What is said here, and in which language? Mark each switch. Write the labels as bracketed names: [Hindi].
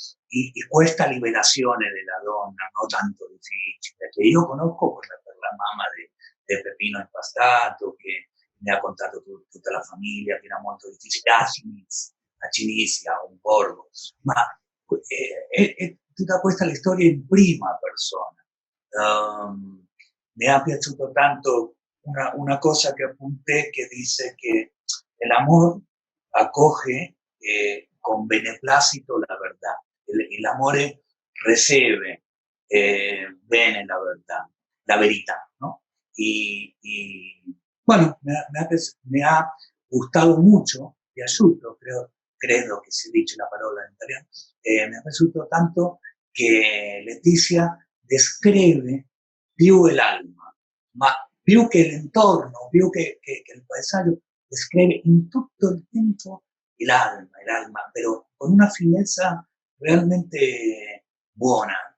[Italian] Y questa liberazione della donna, no tanto difficile, che io conosco per la mamma de Pepino Impastato, che mi ha contato tutta la famiglia, che era molto difficile, a Cinizia, un borgo, ma è tutta questa la storia in prima persona. Mi è piaciuto tanto una cosa che appunté che dice che [Spanish] l'amor acoge con beneplácito la verdad. El [Italian] amore recibe bene la verità, ¿no? [Spanish] Y bueno, me ha gustado mucho, [Italian] piaciuto, credo che si dice la parola in italiano, mi è piaciuto tanto che Letizia descrive più l'alma, ma più che l'entorno, più che il paesaggio, descrive in tutto il tempo l'alma, [Spanish] pero con una finezza realmente buona.